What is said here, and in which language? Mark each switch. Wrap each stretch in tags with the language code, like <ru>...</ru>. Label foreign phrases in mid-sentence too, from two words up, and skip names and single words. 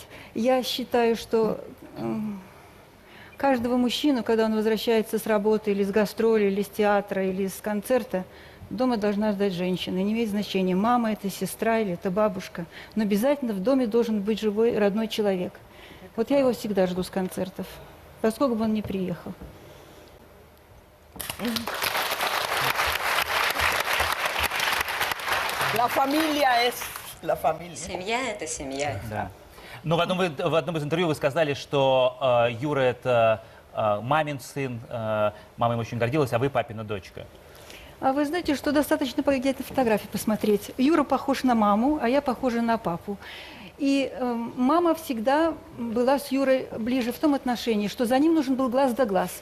<ru>Я считаю, что каждого мужчину, когда он возвращается с работы или с гастроли, или с театра, или с концерта, дома должна ждать женщина. И не имеет значения, мама это, сестра или это бабушка. Но обязательно в доме должен быть живой, родной человек. Вот я его всегда жду с концертов. поскольку бы он не приехал.</ru> <es>La familia es la familia.</es> <ru>Семья – это семья. Да. Но в одном из интервью вы сказали, что Юра – это мамин сын, мама им очень гордилась, а вы папина дочка. А вы знаете, что достаточно поглядеть на фотографии, посмотреть. Юра похож на маму, а я похожа на папу. И мама всегда была с Юрой ближе в том отношении, что за ним нужен был глаз да глаз.</ru>